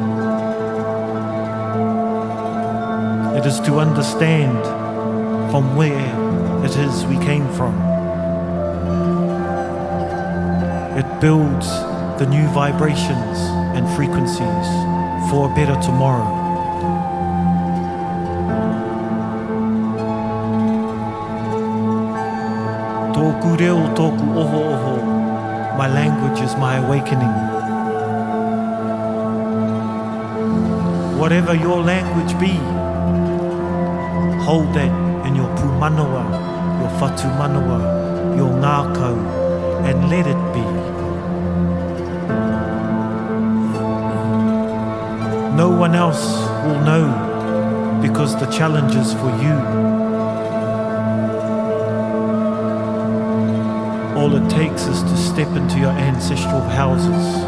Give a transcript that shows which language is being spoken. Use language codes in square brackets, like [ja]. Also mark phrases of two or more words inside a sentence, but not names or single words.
[en] It is to understand from where it is we came from. It builds the new vibrations and frequencies for a better tomorrow. [mi] Tōku reo, tōku oho oho. [en] My language is my awakening. Whatever your language be, hold that in your pūmanawa, your [mi] whatu manawa, [en] your ngākau, and let it be. No one else will know because the challenge is for you. All it takes is to step into your ancestral houses.